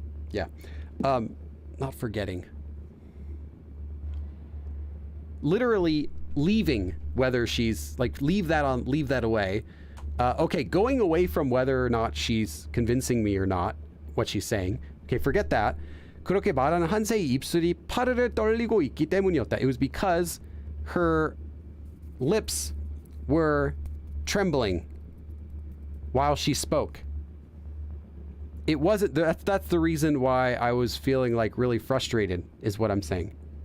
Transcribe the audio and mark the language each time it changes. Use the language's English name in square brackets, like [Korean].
[English] Yeah. Not forgetting. Literally leaving whether she's like, leave that away. Okay, going away from whether or not she's convincing me or not, what she's saying. Okay, forget that. [Korean] 그렇게 말하는 한세의 입술이 파르르 떨리고 있기 때문이었다. [English] It was because her lips were trembling while she spoke. It wasn't, that's the reason why I was feeling like really frustrated, is what I'm saying.